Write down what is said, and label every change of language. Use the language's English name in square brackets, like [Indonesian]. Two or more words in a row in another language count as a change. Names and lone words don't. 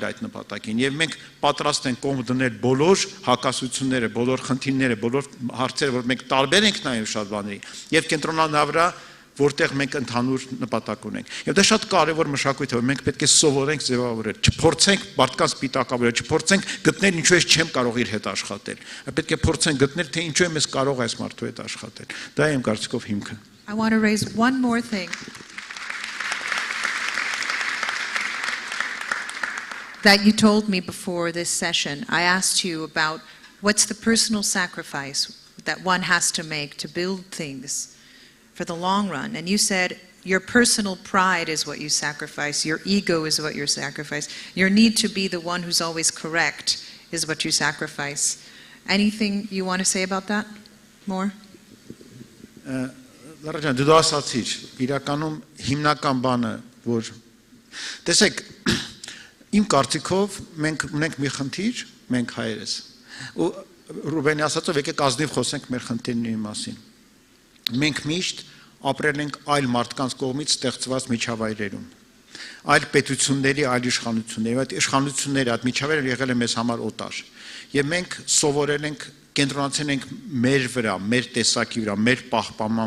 [Armenian] այդ նպատակին եւ մենք պատրաստ ենք կողմ դնել բոլոր հակասությունները, բոլոր խնդիրները, բոլոր հարցերը, որ մենք տարբեր ենք նաեւ շատ բաների եւ կենտրոնանալ վրա, որտեղ մենք ընդհանուր նպատակ ունենք։ Եվ դա շատ կարևոր մշակույթ է, որ մենք պետք է սովորենք ձևավորել, չփորձենք մարդկանց պիտակավորել, չփորձենք գտնել ինչու ես չեմ կարող իր հետ աշխատել։ Պետք է փորձենք գտնել, թե ինչու եմ ես կարող այս մարդու հետ աշխատել։ Դա իմ կարծիքով հիմքը։ [English] I want to raise one more thing. That you told me before this session. I asked you about what's the personal sacrifice that one has to make to build things for the long run. And you said your personal pride is what you sacrifice, your ego is what you sacrifice, your need to be the one who's always correct is what you sacrifice. Anything you want to say about that more? [Armenian] Լարաջան, դու ասացիր, իրականում հիմնական բանը, որ տեսեք, իմ կարծիքով մենք ունենք մի խնդիր, մենք հայերս, ու Ռուբենի ասածով եկեք ազնիվ խոսենք մեր խնդիրների մասին։ Մենք միշտ ապրել ենք այլ մարդկանց կողմից ստեղծված միջավայրերում, այլ պետությունների, այլ իշխանությունների, այդ իշխանությունները, այդ միջավայրը եղել է մեզ համար օտար։ Եվ մենք սովորել ենք կենտրոնացել ենք մեր վրա, մեր տեսակի վրա, մեր պահպանման